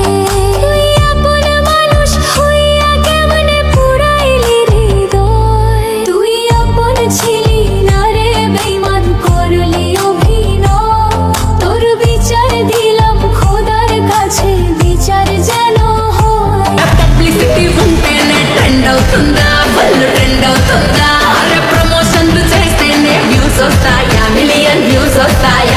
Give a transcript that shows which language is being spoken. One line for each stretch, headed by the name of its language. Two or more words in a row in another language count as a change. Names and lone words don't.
Bangla: তুই আপন মানুষ হইয়া কেমনে পুরাইলি হৃদয়। তুই আপন ছিলি না রে বেঈমান, করলি অভিনয়। তোর বিচার দিলাম খোদার কাছে, বিচার যেন হয়।
Telugu: పబ్లిసిటీ ఉంటేనే ట్రెండ్ అవుతుందా, వాళ్ళు ట్రెండ్ అవుతుందా? అరే ప్రమోషన్లు చేస్తేనే వ్యూస్ వస్తాయా,
English: million views
Telugu: వస్తాయా?